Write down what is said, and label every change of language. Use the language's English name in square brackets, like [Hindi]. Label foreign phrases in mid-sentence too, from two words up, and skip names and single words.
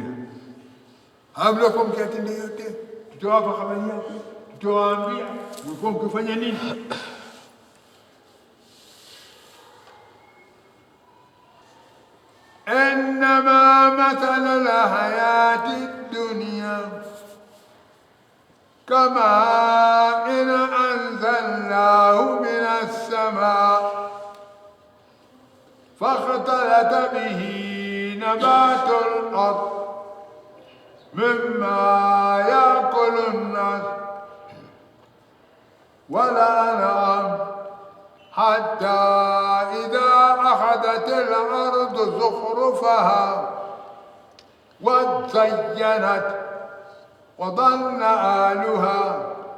[Swahili] Hamliokuwa mkiyatenda yote, tutawapa habari yako, tutawaambia mlikuwa mkifanya nini. [Arabic] إنما مثل الحياة الدنيا كماء أنزلناه من السماء فاختلط به نبات الأرض مما يأكل الناس والأنعام حتى إذا أخذت الأرض زخرفها وزينت وظن أهلها